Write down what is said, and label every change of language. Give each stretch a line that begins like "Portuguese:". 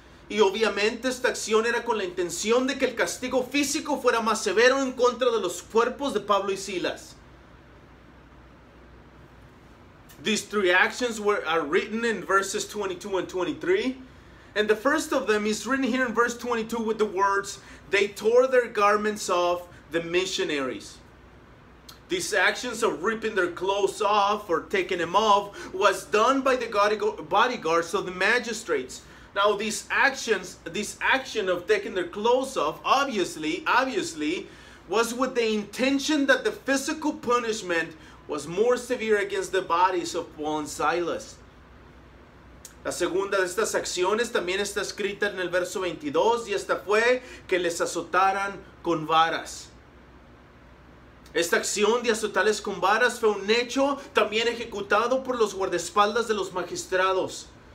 Spanish: Y obviamente esta acción era con la intención de que el castigo físico fuera más severo en contra de los cuerpos de Pablo y Silas.
English: These 3 actions are written in verses 22 and 23. And the first of them is written here in verse 22 with the words, they tore their garments off, the missionaries. These actions of ripping their clothes off or taking them off was done by the bodyguards of the magistrates. Now this action of taking their clothes off, obviously, was with the intention that the physical punishment was more severe against the bodies of Paul and Silas.
Spanish: La segunda de estas acciones también está escrita en el verso 22 y esta fue que les azotaran con varas. Esta acción de azotarles con varas fue un hecho también ejecutado por los guardaespaldas de los magistrados.